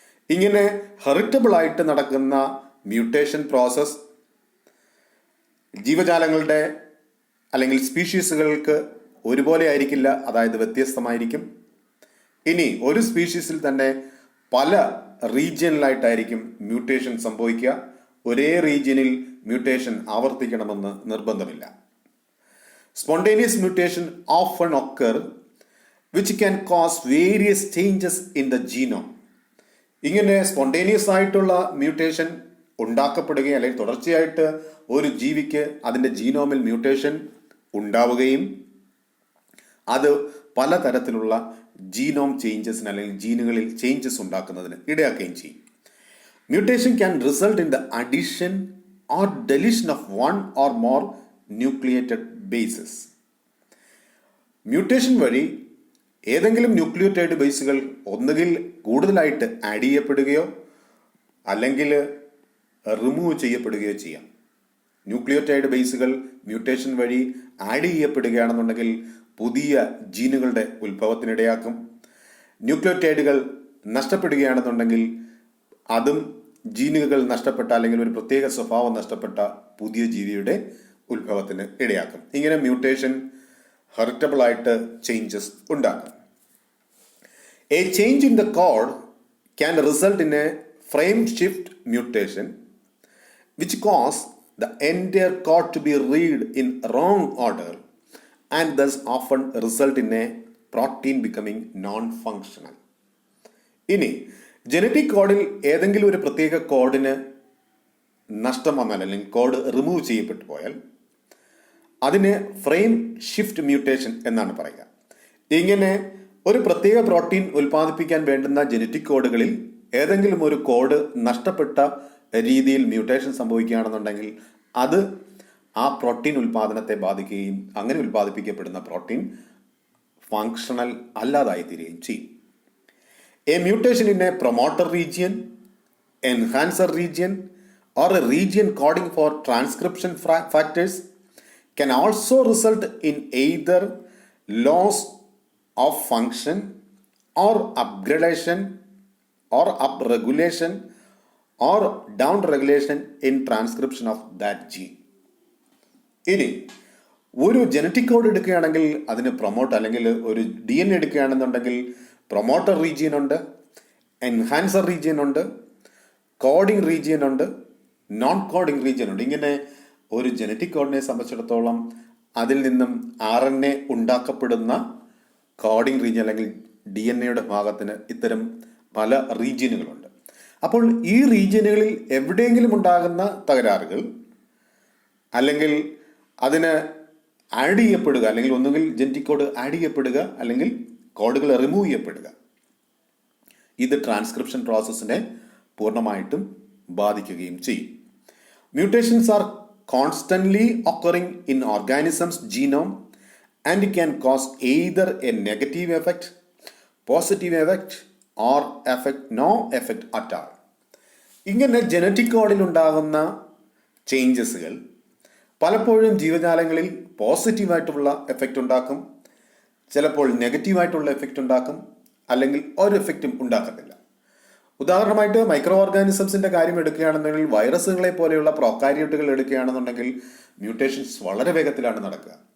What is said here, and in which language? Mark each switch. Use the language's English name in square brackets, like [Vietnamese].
[Malayalam] ഇങ്ങനെ ഹെറിറ്റബിൾ ആയിട്ട് നടക്കുന്ന മ്യൂട്ടേഷൻ പ്രോസസ് ജീവജാലങ്ങളുടെ അല്ലെങ്കിൽ സ്പീഷീസുകൾക്ക് ഒരുപോലെ ആയിരിക്കില്ല, അതായത് വ്യത്യസ്തമായിരിക്കും. ഇനി ഒരു സ്പീഷീസിൽ തന്നെ പല റീജിയനിലായിട്ടായിരിക്കും മ്യൂട്ടേഷൻ സംഭവിക്കുക. ഒരേ റീജിയനിൽ മ്യൂട്ടേഷൻ ആവർത്തിക്കണമെന്ന് നിർബന്ധമില്ല. [English] Spontaneous mutation often occur which can cause various changes in the genome. [Malayalam] ഇങ്ങനെ സ്പോണ്ടേനിയസ് ആയിട്ടുള്ള മ്യൂട്ടേഷൻ ഉണ്ടാക്കപ്പെടുകയും അല്ലെങ്കിൽ തുടർച്ചയായിട്ട് ഒരു ജീവിക്ക് അതിൻ്റെ ജീനോമിൽ മ്യൂട്ടേഷൻ ഉണ്ടാവുകയും അത് പലതരത്തിലുള്ള ജീനോം ചേഞ്ചസിന് അല്ലെങ്കിൽ ജീനുകളിൽ ചേഞ്ചസ് ഉണ്ടാക്കുന്നതിന് ഇടയാക്കുകയും ചെയ്യും. [English] Mutation can result in the addition or deletion of 1 or more nucleotide bases. [Malayalam] Mutation വഴി ഏതെങ്കിലും ന്യൂക്ലിയോറ്റൈഡ് ബേസുകൾ ഒന്നുകിൽ കൂടുതലായിട്ട് ആഡ് ചെയ്യപ്പെടുകയോ അല്ലെങ്കിൽ റിമൂവ് ചെയ്യപ്പെടുകയോ ചെയ്യാം. ന്യൂക്ലിയോറ്റൈഡ് ബേസുകൾ മ്യൂട്ടേഷൻ വഴി ആഡ് ചെയ്യപ്പെടുകയാണെന്നുണ്ടെങ്കിൽ പുതിയ ജീനുകളുടെ ഉത്ഭവത്തിനിടയാക്കും. ന്യൂക്ലിയോറ്റൈഡുകൾ നഷ്ടപ്പെടുകയാണെന്നുണ്ടെങ്കിൽ അതും ജീനുകൾ നഷ്ടപ്പെട്ട അല്ലെങ്കിൽ ഒരു പ്രത്യേക സ്വഭാവം നഷ്ടപ്പെട്ട പുതിയ ജീവിയുടെ ഉത്ഭവത്തിന് ഇടയാക്കും. ഇങ്ങനെ മ്യൂട്ടേഷൻ ഹെറിറ്റബിൾ ആയിട്ട് ചേഞ്ചസ് ഉണ്ടാക്കും. [English] A change in the code can result in a frame shift mutation which cause the entire code to be read in wrong order and thus often result in a protein becoming non-functional. [Malayalam] ഇനി genetic കോഡിൽ ഏതെങ്കിലും ഒരു പ്രത്യേക കോഡിന് നഷ്ടം വന്നാൽ അല്ലെങ്കിൽ code remove ചെയ്യപ്പെട്ടു പോയാൽ അതിന് ഫ്രെയിം ഷിഫ്റ്റ് മ്യൂട്ടേഷൻ എന്നാണ് പറയുക. ഇങ്ങനെ ഒരു പ്രത്യേക പ്രോട്ടീൻ ഉൽപ്പാദിപ്പിക്കാൻ വേണ്ടുന്ന ജനറ്റിക് കോഡുകളിൽ ഏതെങ്കിലും ഒരു കോഡ് നഷ്ടപ്പെട്ട രീതിയിൽ മ്യൂട്ടേഷൻ സംഭവിക്കുകയാണെന്നുണ്ടെങ്കിൽ അത് ആ പ്രോട്ടീൻ ഉൽപ്പാദനത്തെ ബാധിക്കുകയും അങ്ങനെ ഉൽപ്പാദിപ്പിക്കപ്പെടുന്ന പ്രോട്ടീൻ ഫങ്ഷണൽ അല്ലാതായി തീരുകയും ചെയ്യും. [English] A mutation in a promoter region, enhancer region or a region coding for transcription factors can also result in either loss of function or upgradation or upregulation or downregulation in transcription of that gene. [Malayalam] ഇനി ഒരു genetic code എടുക്കുകയാണെങ്കിൽ അതിന് promote അല്ലെങ്കിൽ ഒരു DNA എടുക്കുകയാണെന്നുണ്ടെങ്കിൽ promoter region ഉണ്ട്, enhancer region ഉണ്ട്, coding region ഉണ്ട്, നോൺ കോഡിംഗ് റീജിയൻ ഉണ്ട്. ഇങ്ങനെ ഒരു ജനറ്റിക് കോഡിനെ സംബന്ധിച്ചിടത്തോളം അതിൽ നിന്നും RNA ഉണ്ടാക്കപ്പെടുന്ന കോഡിംഗ് റീജിയൻ അല്ലെങ്കിൽ DNA ഭാഗത്തിന് ഇത്തരം പല റീജിയനുകളുണ്ട്. അപ്പോൾ ഈ റീജിയനുകളിൽ എവിടെയെങ്കിലും ഉണ്ടാകുന്ന തകരാറുകൾ അല്ലെങ്കിൽ അതിന് ആഡ് ചെയ്യപ്പെടുക, അല്ലെങ്കിൽ ഒന്നുകിൽ ജനറ്റിക് കോഡ് ആഡ് ചെയ്യപ്പെടുക അല്ലെങ്കിൽ കോഡുകൾ റിമൂവ് ചെയ്യപ്പെടുക, ഇത് ട്രാൻസ്ക്രിപ്ഷൻ പ്രോസസ്സിനെ പൂർണ്ണമായിട്ടും ബാധിക്കുകയും ചെയ്യും. [English] Mutations are constantly occurring in organisms genome and can cause either a negative effect, positive effect or no effect at all. [Malayalam] ഇങ്ങനെ ജനറ്റിക് കോഡിൽ ഉണ്ടാകുന്ന ചേഞ്ചസുകൾ പലപ്പോഴും ജീവജാലങ്ങളിൽ പോസിറ്റീവായിട്ടുള്ള എഫക്റ്റ് ഉണ്ടാക്കും, ചിലപ്പോൾ നെഗറ്റീവായിട്ടുള്ള എഫക്റ്റ് ഉണ്ടാക്കും, അല്ലെങ്കിൽ ഒരു എഫക്റ്റും ഉണ്ടാക്കത്തില്ല. ഉദാഹരണമായിട്ട് മൈക്രോ ഓർഗാനിസംസിന്റെ കാര്യം എടുക്കുകയാണെന്നുണ്ടെങ്കിൽ വൈറസുകളെ പോലെയുള്ള പ്രോകാരിയോട്ടുകൾ എടുക്കുകയാണെന്നുണ്ടെങ്കിൽ മ്യൂട്ടേഷൻസ് വളരെ വേഗത്തിലാണ് നടക്കുക.